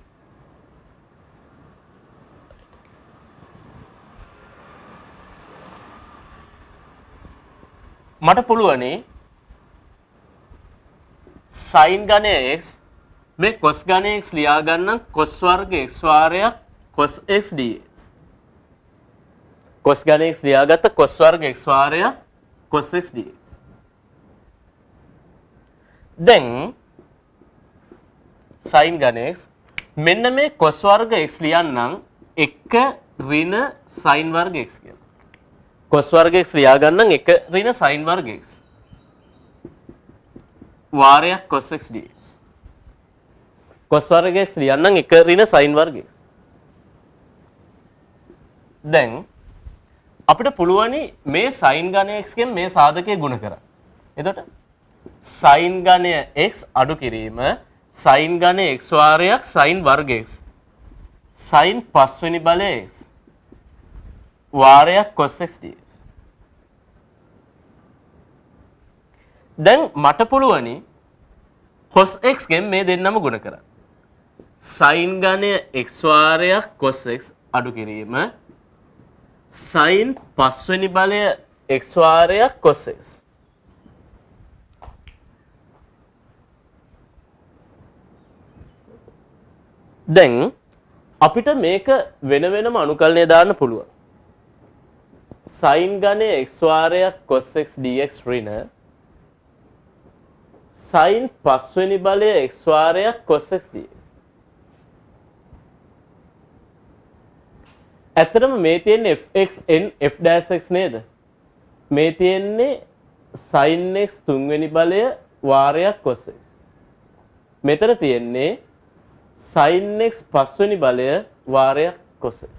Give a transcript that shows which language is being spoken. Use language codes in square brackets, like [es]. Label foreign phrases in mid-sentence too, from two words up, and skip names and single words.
[si] මට පුළුවනි sin ඝනය x මේ cos ඝනය x ලියා ගන්නම් cos වර්ග x වාරයක් cos x dx. cos ඝනය x ලියාගත්ත cos වර්ග x වාරයක් cos x dx. දැන් sin ඝනය x මෙන්න මේ cos වර්ග x ලියන්නම් 1 ඍණ sin වර්ග x කියලා. cos වර්ග x ලියා ගන්නම් 1 ඍණ sin වර්ග x වාරයක් cos x dx. cos වර්ග x ලියන්නම් 1 ඍණ sin වර්ග x. දැන් අපිට පුළුවනි මේ sin ඝනය x ගෙන් මේ සාධකය ගුණ කරන්න. එතකොට sin ඝනය x අඩු කිරීම sin ඝනය x වාරයක් sin වර්ග x sin 5 වෙනි බලය x වාරයක් cos x dx. දැන් මට පුළුවනි cos x ගෙන් මේ දෙන්නම ගුණ කරන්න. sin ඝනය x වාරයක් cos x අඩු කිරීම sin 5 වෙනි බලය x වාරයක් cos x. දැන් අපිට මේක වෙන වෙනම අනුකලනය දාන්න පුළුවන්. sin ඝනය x වාරයක් cos x dx ඍණ sin 5 වෙනි බලය x වාරයක් cos x dx. ඇත්තටම මේ තියෙන්නේ fx n f dash x නේද? මේ තියෙන්නේ sin x 3 වෙනි බලය වාරයක් cos x. මෙතන තියෙන්නේ sin x 5 වෙනි බලය වාරයක් cos x.